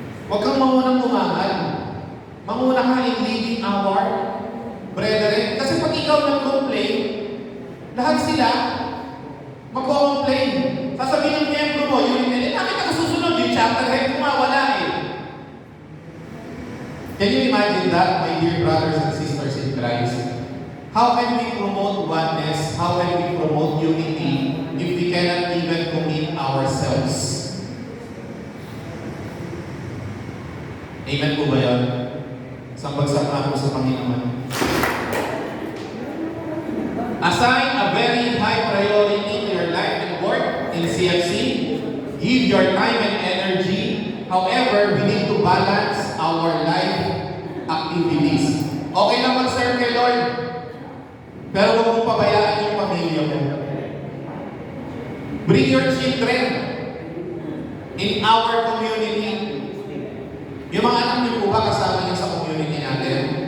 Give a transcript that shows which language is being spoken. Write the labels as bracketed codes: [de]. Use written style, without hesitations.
[tl] Huwag kang mamunang umahal. Manguna ka [en] in leading our brethren. [tl] Kasi pag ikaw nag-complain, lahat sila mag-complain. Sasabihin ng miyembro mo, yun yung bakit ako susunod? Yung chapter head kumawala eh. [en] Can you imagine that, my dear brothers and sisters in Christ? How can we promote oneness? How can we promote unity if we cannot even commit ourselves? [tl] Amen po ba yun? Isang bagsak na po sa Panginoon. [en] Assign a very high priority to your life and work in CFC. Give your time and energy. However, we need to balance our life activities. [tl] Okay lang mag-serve kay Lord, pero huwag mong pabayaan yung pamilya mo. [en] Bring your children in our community. [tl] Yung mga anak niyo po ba kasama niyo sa community natin?